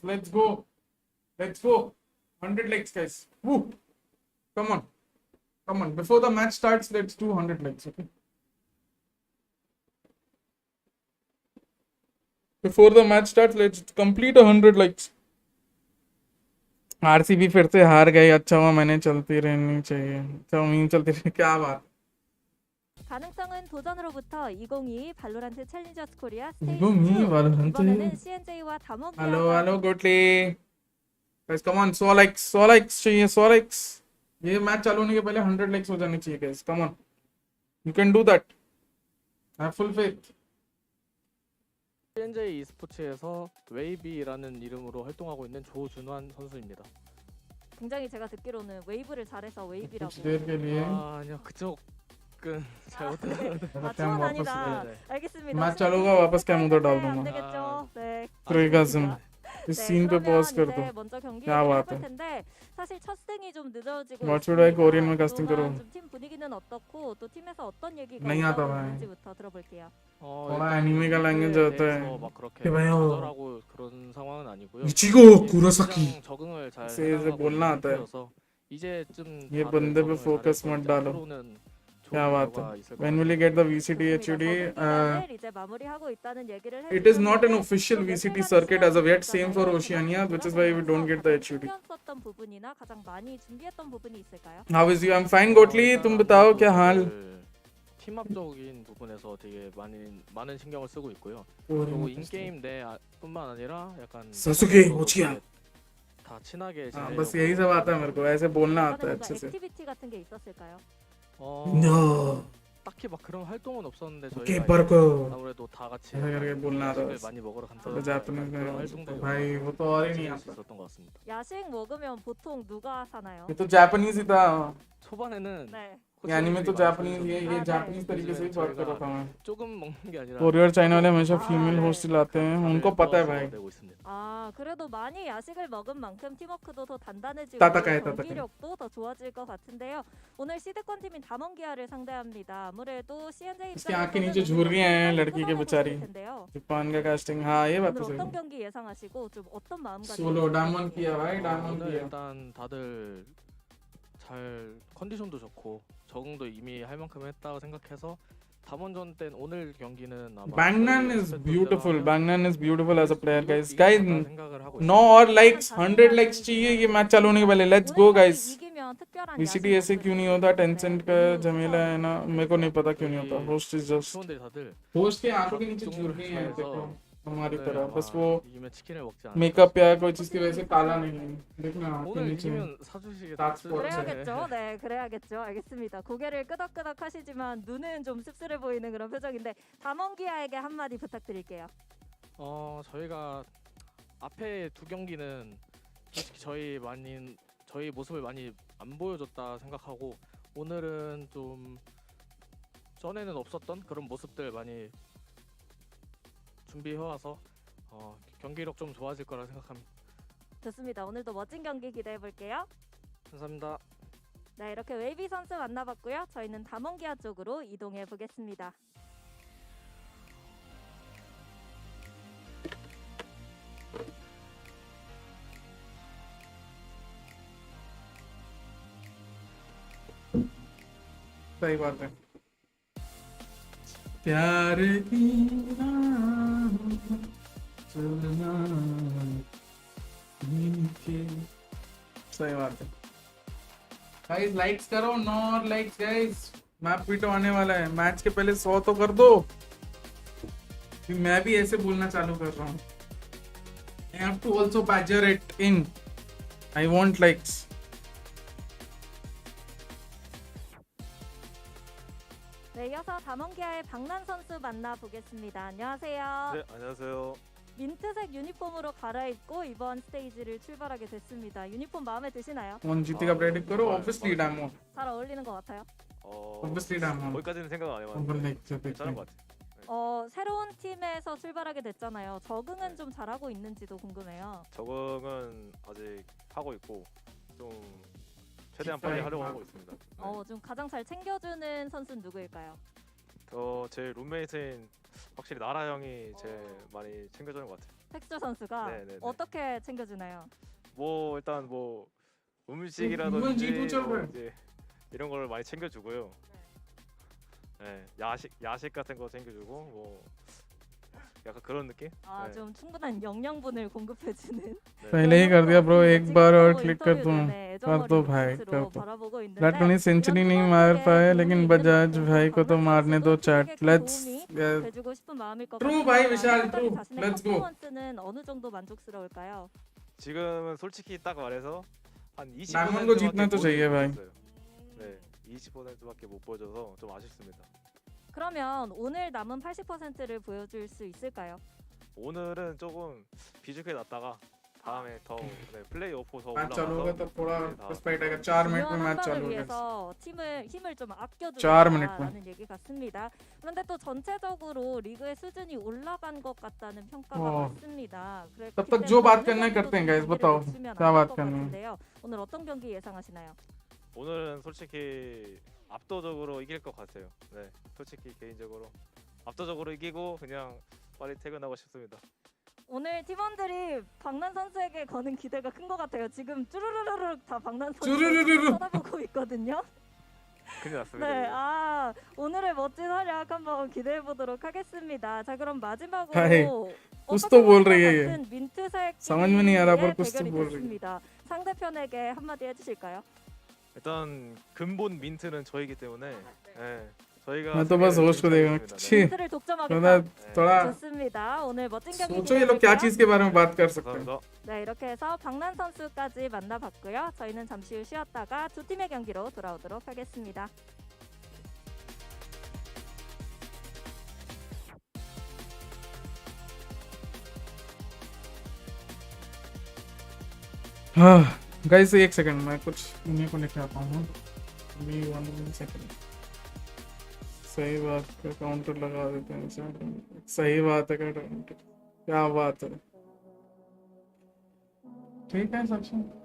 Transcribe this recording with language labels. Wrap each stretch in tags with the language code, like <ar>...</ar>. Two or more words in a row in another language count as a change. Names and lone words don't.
<en>Let's go. Let's go. 100 likes, guys. Woo. Come on. Come on. Before the match starts, let's do 100 likes, okay? Before the match starts, let's complete 100 likes.</en> <hi>आरसीबी फिर से हार गई. अच्छा हुआ, मैंने चलती रहनी चाहिए. अच्छा उम्मीद चलती रही. क्या बात.</hi> <ko>가능성은 도전으로부터 2022 발로란트 챌린저스 코리아 스테이지 2022 2. 발로란트. 이번에는 CNJ와 담원</ko> <en>Hello Goodly. Guys come on. 100 likes चाहिए. 100 likes.</en> <hi>ये मैच चालू होने के पहले 100 likes हो जाने चाहिए</hi> <en>guys. come on. You can do that. I have full faith.</en> <ko>CNJ e스포츠에서 웨이비라는 이름으로 활동하고 있는 조준환 선수입니다. 굉장히 제가 듣기로는 웨이브를 잘해서 웨이비라고.</ko> <hi>कुछ देर के लिए</hi> <ko>아니요, 그쪽은 잘 못해요. 아, 투원 아니다. 네. 알겠습니다.</ko> <hi>मैच चालू होगा वापस कैम उधर डाल</hi> <ko>안</ko> <hi>दूंगा.</hi> <ko>되겠죠. 네.</ko> <hi>प्रेगाज्म. इस सीन पे पॉज कर दो.</hi> <ko>먼저 경기</ko> <hi>क्या</hi> <ko>얘기를</ko> <hi>बात</hi> <ko>해볼</ko> <hi>है.</hi> <ko>텐데 사실 첫 승이 좀 늦어지고</ko> <en>What should I</en> <ko>있습니다.</ko> <hi>Korean में casting</hi> <ko>그동안</ko> <hi>करूँ?</hi> <ko>좀팀 분위기는 어떻고 또 팀에서 어떤 얘기가</ko> <hi>नहीं आता</hi> <ko>올라오고</ko> <hi>भाई.</hi> <ko>있는지부터 들어볼게요.</ko> <hi>थोड़ा एनिमे का लैंग्वेज आता है.</hi> <ko>막 그렇게 해봐요. 좌절하고 그런 상황은 아니고요. 이치고 이제 구로사키. 시장 적응을 잘</ko> <hi>से इसे</hi> <ko>해나가고</ko> <hi>बोलना</hi> <ko>있는</ko> <hi>आता है.</hi> <ko>상태여서 이제쯤</ko> <hi>ये</hi> <ko>다들</ko> <hi>बंदे पे</hi> <ko>적응을</ko> <hi>फोकस</hi> <ko>잘해서</ko> <hi>मत</hi> <ko>이제</ko> <hi>डालो.</hi> <ko>앞으로는 좋은</ko> <hi>क्या बात</hi> <ko>결과가</ko> <hi>है.</hi> <ko>있을 것</ko> <en>When will</en> <ko>같아요.</ko> <en>you get the VCT HUD?</en> <ko>적응 이제 마무리하고 있다는 얘기를</ko> <en>It is not an</en> <ko>해주셨는데</ko> <en>official</en> <ko>또</ko> <en>VCT</en> <ko>예상하는</ko> <en>circuit as of yet.</en> <ko>시간이</ko> <en>Same for</en> <ko>있잖아요.</ko> <en>Oceania,</en> <ko>그만</ko> <en>which is why we don't get the</en> <ko>돌아가면서</ko> <en>HUD.</en> <ko>가장 신경 썼던 부분이나 가장 많이 준비했던 부분이 있을까요?</ko> <en>How is you? I'm fine, Gotli.</en> <hi>तुम बताओ क्या हाल?</hi> <ko>팀합적인 부분에서 되게 많은 신경을 쓰고 있고요. 그리고 인게임 내뿐만 아니라 약간 사수게 오치야. 다 친하게</ko> <hi>हाँ,</hi> <ko>지내려고</ko> <hi>बस यही सब आता है मेरे को. ऐसे बोलना आता है</hi> <ko>뭔가</ko> <hi>अच्छे से.</hi> <ko>액티비티 같은 게 있었을까요?</ko> <en>No.</en> <ko>딱히 막 그런 활동은 없었는데</ko> <es>¿Qué</es> <ko>저희가</ko> <es>barco?</es> <ko>아무래도 다 같이</ko> <hi>ऐसे करके बोलना आता है.</hi> <ko>음식을 많이 먹으러 간다.</ko> <hi>तो जापानीज</hi> <ko>그런</ko> <hi>में</hi> <ko>활동들이</ko> <hi>भाई वो तो और ही नहीं आता.</hi> <ko>있었던 것 같습니다. 야식 먹으면 보통 누가 사나요?</ko> <hi>ये तो जापानीज ही था.</hi> <ko>초반에는 네.</ko> <hi>ये एनिमे तो जापानीज ये</hi> <ko>아, 네.</ko> <hi>जापानीज तरीके से ही बात कर रहा था मैं.</hi> <ko>조금 먹는 게 아니라</ko> <hi>कोरियर चाइना वाले हमेशा</hi> <ko>아,</ko> <hi>फीमेल</hi> <ko>네.</ko> <hi>होस्ट लाते हैं. उनको पता है भाई.</hi> <ko>내고 있습니다. 아 그래도 많이 야식을 먹은 만큼 팀워크도 더 단단해지고 따뜻하게, 경기력도 더 좋아질 것 같은데요. 오늘 시드권 팀인 담원기아를 상대합니다. 아무래도 CNJ</ko> <hi>इसकी आंखें नीचे झूर रही हैं लड़की के बेचारी.</hi> <ko>텐데요.</ko> <hi>जापान का कास्टिंग. हाँ ये बात</hi> <ko>오늘</ko> <hi>तो सही.</hi> <ko>어떤 경기 예상하시고 좀 어떤 마음가짐?</ko> <en>solo Diamond</en> <hi>किया भाई. डायमंड</hi> <ko>오늘</ko> <hi>किया.</hi> <ko>일단 다들 잘 컨디션도 좋고 적응도 이미 할 만큼 했다고 생각해서 담원전 땐 오늘 경기는 아마</ko> <en>Bangnan</en> <ko>저희</ko> <en>is</en> <ko>스ペ셜</ko> <en>beautiful.</en> <ko>하면</ko> <en>Bangnan is beautiful as a player, guys.</en> <ko>이길</ko> <en>Guys,</en> <ko>거다 생각을 하고</ko> <hi>9 और likes, 100 likes चाहिए ये मैच चालू होने के पहले.</hi> <en>Let's go, guys.</en> <ko>이기면 특별한</ko> <hi>VCT ऐसे क्यों नहीं होता? टेंसेंट का झमेला है ना. मेरे को नहीं पता क्यों नहीं होता.</hi> <en>host is just</en> <ko>수원들이 다들</ko> <hi>होस्ट के आंखों के नीचे झूर रही हैं. देखो हमारी</hi> <ko>오늘</ko> <hi>तरह.</hi> <ko>아마</ko> <hi>बस वो</hi> <ko>이기면 치킨을 먹지 않을까.</ko> <hi>मेकअप या कोई चीज की वजह से काला नहीं है. देखना आंखों के</hi> <ko>오늘</ko> <hi>नीचे.</hi> <ko>이기면 사주시겠다.</ko> <en>That's what-</en> <ko>그래야겠죠. 네, 그래야겠죠. 알겠습니다. 고개를 끄덕끄덕 하시지만 눈은 좀 씁쓸해 보이는 그런 표정인데 담원기아에게 한마디 부탁드릴게요. 저희가 앞에 두 경기는 솔직히 저희 모습을 많이 안 보여줬다 생각하고 오늘은 좀 전에는 없었던 그런 모습들 많이 준비해와서 경기력 좀 좋아질 거라 생각합니다. 좋습니다. 오늘도 멋진 경기 기대해 볼게요. 감사합니다. 네, 이렇게 웨이비 선수 만나봤고요. 저희는 담원기아 쪽으로 이동해 보겠습니다.</ko> <hi>सही बात है. प्यार की चलना नीचे. सही बात है.</hi> <en>guys likes</en> <hi>करो. 9 और</hi> <en>likes guys.</en> <hi>मैप भी तो आने वाला है. मैच के पहले 100 तो कर दो. मैं भी ऐसे बोलना चालू कर रहा हूँ.</hi> <en>I have to also badger it in. I want likes.</en> <ko>네, 이어서 담원기아의 박난 선수 만나보겠습니다. 안녕하세요. 네, 안녕하세요. 민트색 유니폼으로 갈아입고 이번 스테이지를 출발하게 됐습니다. 유니폼 마음에 드시나요?</ko> <hi>कौन जीतेगा प्रेडिक्ट करो.</hi> <en>Obviously डायमंड.</en> <ko>잘 어울리는 것 같아요.</ko> <en>Obviously डायमंड.</en> <ko>거기까지는 생각 안 오늘 해봤는데 넥스 괜찮은 것 같아요. 새로운 팀에서 출발하게 됐잖아요. 적응은 좀 잘하고 있는지도 궁금해요. 적응은 아직 하고 있고 좀 최대한 빨리 하려고 하고 있습니다. 좀 가장 잘 챙겨주는 선수는 누구일까요? 제 룸메이트인 확실히 나라 형이 제일 많이 챙겨주는 것 같아요. 텍스처 선수가 네네네. 어떻게 챙겨주나요? 뭐 일단 뭐 이건 음식이라든지 G2 뭐 죠. 이제 이런 걸 많이 챙겨주고요. 네, 야식 같은 거 챙겨주고 뭐 약간 그런 느낌? 네. 좀 충분한 영양분을 공급해주는. 네.</ko> <hi>पहले ही कर दिया ब्रो. एक बार और क्लिक कर दूं.</hi> <ko>네,</ko> <hi>कर दो भाई,</hi> <ko>선수로</ko> <hi>कर दो.</hi> <ko>바라보고 있는데</ko> <hi>विराट कोहली सेंचुरी नहीं मार पाए लेकिन बजाज भाई को तो मारने दो.</hi> <en>chat let's.</en> <ko>해주고 싶은 마음일 것</ko> <en>True,</en> <ko>같아요.</ko> <hi>भाई, विशाल,</hi> <ko>현재까지</ko> <en>true.</en> <ko>자신의</ko> <en>Let's go.</en> <ko>퍼포먼스는 어느 정도 만족스러울까요? 지금은 솔직히 딱 말해서 한 20%밖에</ko> <hi>डायमंड को जीतना तो चाहिए भाई.</hi> <ko>네, 20%밖에 못 보여줘서 좀 아쉽습니다. 그러면 오늘 남은 80%를 보여줄 수 있을까요? 오늘은 조금 비좁게 났다가 다음에 더 네, 플레이오프 더</ko> <hi>मैच चालू होगा</hi> <ko>올라가서</ko> <hi>तो थोड़ा</hi> <ko>네, 다</ko> <hi>रिस्पेक्ट आएगा 4 मिनट में</hi> <ko>중요한</ko> <hi>मैच</hi> <ko>한</ko> <hi>चालू</hi> <ko>방을</ko> <hi>होगा</hi> <ko>위해서 힘을 좀</ko> <hi>4 मिनट में</hi> <ko>아껴두자라는 얘기 같습니다. 그런데 또 전체적으로 리그의 수준이 올라간 것 같다는 평가가 어. 많습니다. 그렇기</ko> <hi>तब तक</hi> <ko>때문에</ko> <hi>जो बात</hi> <ko>어느</ko> <hi>करना है</hi> <ko>경기도</ko> <hi>करते हैं</hi> <ko>좀</ko> <en>guys</en> <ko>경기를</ko> <hi>बताओ</hi> <ko>놓치면</ko> <hi>क्या</hi> <ko>안될</ko> <hi>बात</hi> <ko>것</ko> <hi>करनी है</hi> <ko>같은데요. 오늘 어떤 경기 예상하시나요? 오늘은 솔직히 압도적으로 이길 것 같아요. 네, 솔직히 개인적으로 압도적으로 이기고 그냥 빨리 퇴근하고 싶습니다. 오늘 팀원들이 박난 선수에게 거는 기대가 큰 것 같아요. 지금 쭈루루루룩 다 박난 선수 쭈루루루루. 쳐다보고 있거든요. 큰일 났습니다. 네, 이제. 오늘의 멋진 활약 한번 기대해 보도록 하겠습니다. 자, 그럼 마지막으로</ko> <hi>हाय कुछ तो बोल रही है ये</hi> <ko>같은 민트색</ko> <hi>समझ में नहीं आ रहा पर</hi> <ko>팀의</ko> <hi>कुछ तो</hi> <ko>대결이</ko> <hi>बोल रही है</hi> <ko>됐습니다. 상대편에게 한마디 해주실까요? 일단 근본 민트는 저이기 때문에 네, 저희가</ko> <hi>मैं तो बस होस्ट को देखा छी</hi> <ko>민트를 독점하겠다.</ko> <hi>थोड़ा थोड़ा</hi> <ko>좋습니다. 오늘 멋진 경기</ko> <hi>सोचो ये लोग क्या</hi> <ko>기대해볼게요.</ko> <hi>चीज के बारे में बात कर सकते हैं</hi> <ko>감사합니다. 네, 이렇게 해서 박난 선수까지 만나봤고요. 저희는 잠시 후 쉬었다가 두 팀의 경기로 돌아오도록 하겠습니다.</ko> <hi>गाइस एक सेकंड मैं कुछ उन्हीं को लेके आता हूँ मी 1 सेकंड सही बात का काउंटर लगा देते हैं सही बात है काउंटर क्या बात है ठीक है सचिन</hi>